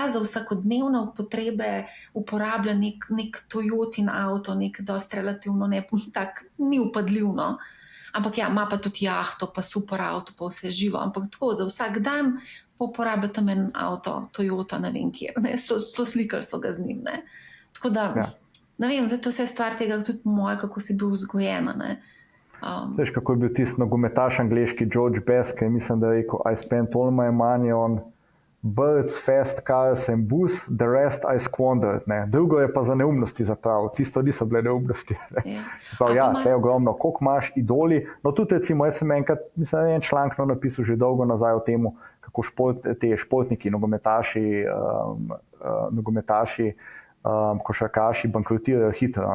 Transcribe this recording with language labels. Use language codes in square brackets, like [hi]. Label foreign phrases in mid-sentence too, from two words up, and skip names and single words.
[sl] za vsakodnevne potrebe uporablja nek Toyotin avto, nek dosti relativno tak, ni upadljiv, ampak ja, ima pa tudi jahto, pa super avto, pa vse živo, ampak tako za vsak dan uporablja tam en avto, Toyota, ne vem kjer, to slikali so ga z njim, Tako da, ne vem, zdaj to vse stvar tega tudi moje, kako si bil vzgojena, Veš, kako je bil tisti nogometaš angleški George Best, ki mislim, da je rekel, [en] I spent all my money on birds, fast cars and booze, the rest I squandered. [sl] Drugo je pa za neumnosti zapravo, tisto niso bile neumnosti. Tle je ogromno, koliko imaš idoli. No tudi recimo, jaz sem enkrat, mislim, da je en članek napisal že dolgo nazaj o temu, kako te športniki, nogometaši, košarkaši bankrotirajo hitro.